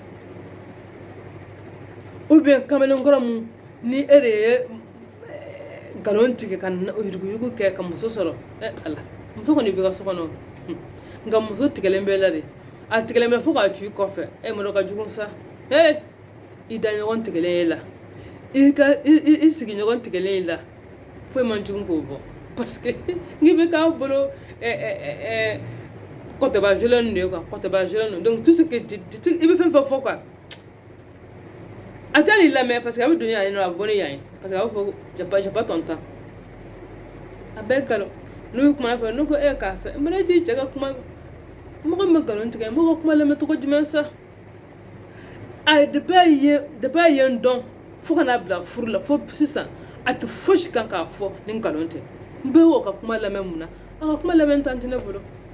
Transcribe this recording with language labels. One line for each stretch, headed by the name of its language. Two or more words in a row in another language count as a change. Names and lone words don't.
French: ou bien
Bambara: kamalenkɔrɔ mun ni e de ye nkalon tigɛ ka yuruguyurugu kɛ ka muso sɔrɔ ala muso kɔni bɛ ka so kɔnɔ nka muso tigɛlen bɛ la de a tigɛlen bɛ fo k'a cu i kɔfɛ mɔdɔ ka jugu sa i da ɲɔgɔn tigɛlen ye la i sigiɲɔgɔn tigɛlen ye la foyi man jugu k'o bɔ
French: parce que
Bambara: n'i bɛ k'a bolo kɔtɛba jolɛn de ye quoi kɔtɛba jolɛn
French: donc tout ce que
Bambara: i bɛ fɛn fɛn fɔ quoi a tɛ hali lamɛn
French: parce que
Bambara: a bɛ don yan yen nɔ a bɛ bɔ ne yan ye
French: parce que
Bambara: a b'a fɔ
French: j'ai pas ton temps
Bambara: a bɛɛ nkalon n'u ye kuma fɛ ne ko karisa mun ne t'i cɛ ka kuma mɔgɔ min bɛ nkalon tigɛ mɔgɔ ka kuma lamɛn cogo jumɛn sa depuis a ye n dɔn fo ka n'a bila furu la fo sisan a tɛ fosi kan k'a fɔ ni nkalon tɛ n bɛ o ka kuma lamɛn mun na a ka kuma lamɛn tan tɛ ne bolo